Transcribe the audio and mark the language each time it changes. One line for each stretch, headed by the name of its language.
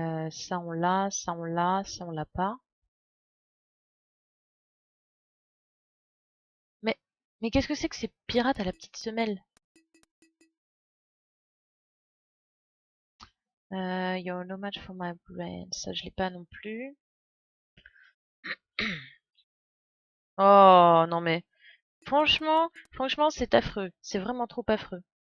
French: Ça on l'a, ça on l'a, ça on l'a pas. Mais, mais qu'est-ce que c'est que ces pirates à la petite semelle?
English: You're no match for my brain.
French: Ça, je l'ai pas non plus. Oh, non mais, franchement, c'est affreux. C'est vraiment trop affreux.